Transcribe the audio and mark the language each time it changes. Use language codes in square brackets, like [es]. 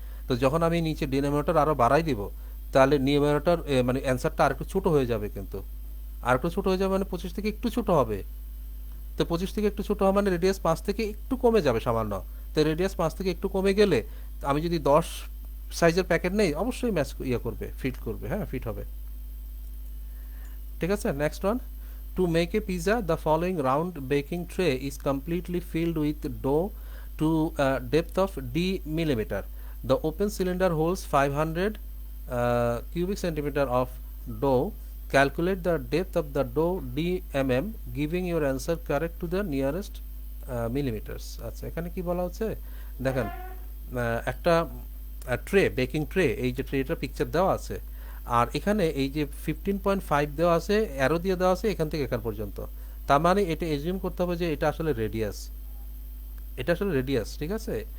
[bn] তো যখন আমি নিচে ডিনোমিনেটর আরও বাড়াই দিব, তাহলে নিউমারেটর মানে অ্যান্সারটা আরেকটু ছোট হয়ে যাবে, কিন্তু আরেকটু ছোট হয়ে যাবে মানে 25 থেকে একটু ছোট হবে। তো 25 থেকে একটু ছোট হবে মানে রেডিয়াস 5 থেকে একটু কমে যাবে সামান্য। তো রেডিয়াস 5 থেকে একটু কমে গেলে আমি যদি 10 সাইজের প্যাকেট নেই, অবশ্যই ম্যাচ করবে, ফিট করবে। হ্যাঁ, ফিট হবে। ঠিক আছে, next one. [en] To make a pizza, the following round baking tray is completely filled with dough to a depth of d millimeter. The open cylinder holds 500 cubic centimeter of dough. Calculate the depth of the dough d mm, giving your answer correct to the nearest millimeters. [bn] আচ্ছা, এখানে কি বলা হচ্ছে দেখেন, একটা tray, baking tray, এই যে ট্রেটা picture দেওয়া আছে, আর এখানে এই যে 15.5 দেওয়া আছে, অ্যারো দিয়ে দেওয়া আছে এখান থেকে এখান পর্যন্ত। তার মানে এটা এজিউম করতে হবে যে এটা আসলে রেডিয়াস, এটা আসলে রেডিয়াস, ঠিক আছে।